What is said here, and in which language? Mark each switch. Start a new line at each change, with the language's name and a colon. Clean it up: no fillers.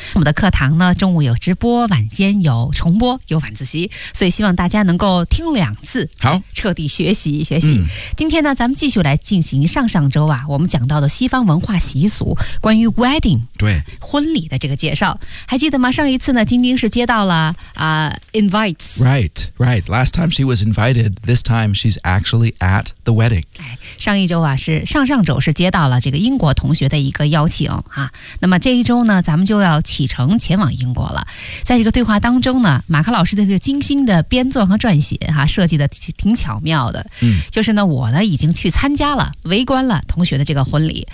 Chinese: 我们的课堂呢中午有直播，晚间有重播，有晚自习，所以希望大家能够听两次，好彻底学习学习。今天呢咱们继续来进行上上周啊我们讲到的西方文化习俗，关于 wedding 对婚礼的这个介绍，还记得吗？上一次呢晶晶是接到了invites.
English: Right, right. Last time she was invited, this time she's actually at the wedding.
Chinese: 上一周啊，是上上周是接到了这个英国同学的一个邀请啊。那么这一周呢，咱们就要启程前往英国了。在这个对话当中呢，马克老师的这个精心的编纂和撰写啊，设计的挺巧妙的。就是呢，我呢已经去参加了，围观了同学的这个婚礼。